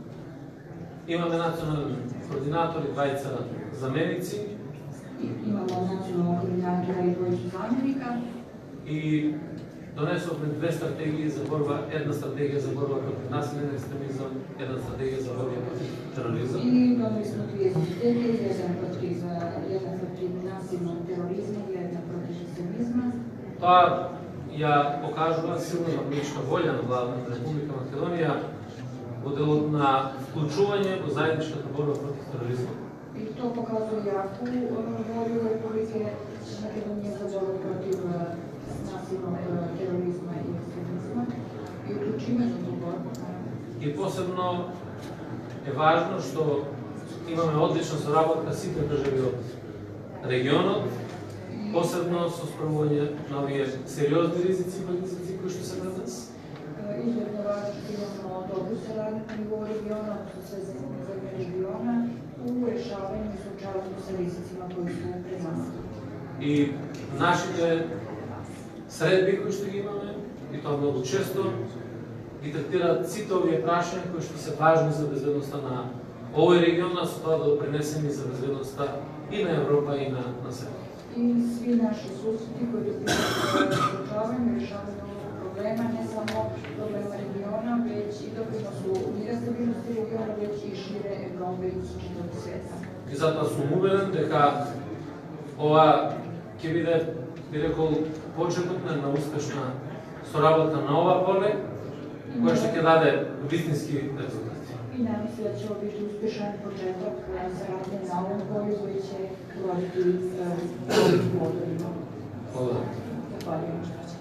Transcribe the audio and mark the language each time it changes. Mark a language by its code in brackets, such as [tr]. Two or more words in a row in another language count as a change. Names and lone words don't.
[mk] Имаме национален координатор и двајца заменици. [sr] Imamo nacionalnog koordinatora i dvojicu zamjenika. [mk] И донесовме две стратегии за борба, една стратегија за борба против насилен екстремизам, една стратегија за борба против тероризам. [sr] I doneli smo dvije strategije, jedna protiv nasilnog terorizma i jedna protiv ekstremizma. [mk] Тоа ја покажува силна политичка волја на владата на Република Македонија во делот на вклучување во заедничката борба против тероризма. [sr] I to pokazuje jaku volju Republike Makedonije za borbu protiv nasilnog terorizma i ekstremizma i uključivanje u borbu. [mk] И посебно е важно што имаме одлична соработка сите држави од регионот, посебно со справување на овие сериозни ризици и предизвици кои што се пред нас. [sr] Izuzetno važno što imamo dobru saradnju na nivou regiona, odnosno sve zemlje regiona, u rešavanju i suočavanju sa rizicima koji su pred nas. [mk] И нашите средби кои што ги имаме, и тоа многу често, ги третираат сите овие прашања кои што се важни за безбедноста на овој регион, а со тоа да допринесеме за безбедноста и на Европа и на свет. [sr] I svi naši susreti koji doprinose suočavanju i rešavanju ovog problema, ne samo problema regiona, već i doprinosu mira, stabilnosti regiona, već i šire Evrope i čitavog sveta. [mk] И затоа сум убеден дека ова ќе биде, би рекол, почеток на успешна соработа на ова поле, која што ќе даде вистински резултати. [sr] I nadam se da će ovo biti uspješan početak saradnje na ovom polju koji će govoriti o plodovima. [mk] Благодарам. [sr] Zahvaljujem.